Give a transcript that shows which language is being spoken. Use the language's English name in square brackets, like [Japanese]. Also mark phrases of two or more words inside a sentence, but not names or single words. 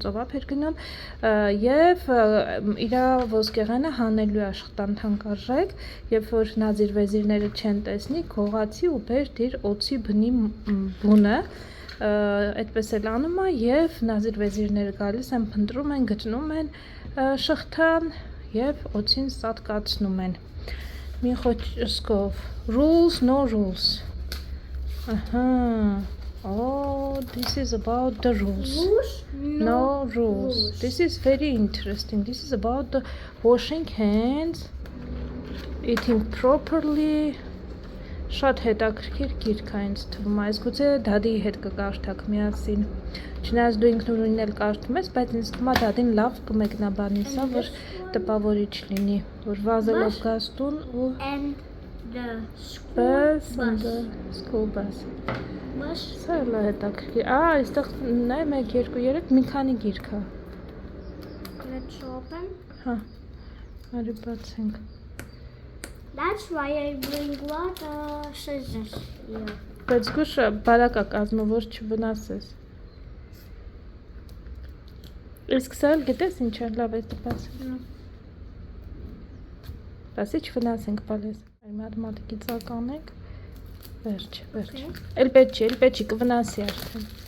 [Armenian] ծովափ էր գնում և իրա ոսկեղենը հանելու աշխատան թանկարժեք, երբ որ նազիր վեզիրները չեն տեսնի, գողացի ու բեր դիր օծի բնի բունը, այդպես էլ անում է և նազիր վեզիրները գալիս են, փնտրում են, գտնում են շղթան և օծին սատկացնում են։ Մի խոսքով, [English] rules, no rules, Oh, this is about the rules. No rules. This is very interesting. This is about the washing hands, eating properly. [Armenian] Շատ հետաքրքիր գիրք է ինձ թվում, այս գուցե դադի հետ կկարդաք միասին։ Չնայած դու ինքնուրույն էլ կարդում ես, բայց ինձ թվում է դադին լավ կմեկնաբանի սա, որ տպավորիչ լինի, որ վազելով գաս տուն ու [English] the school bus. [Armenian] Սա էլ է հետաքրքիր, այստեղ նայ 1, 2, 3 մի քանի գիրք է։ [English] Let's open. [Armenian] Հա, արի բացենք։ [English] That's why I bring water scissors here. [Armenian] Բայց գուշը բարակ է կազմում, որ չվնասես։ Իսկ սա էլ գիտես ինչ է, լավ է տպած։ Բասի չվնասենք բալես։ Այ մաթեմատիկի ծականենք։ Վերջ։ Էլ պետք չի, կվնասի արդեն։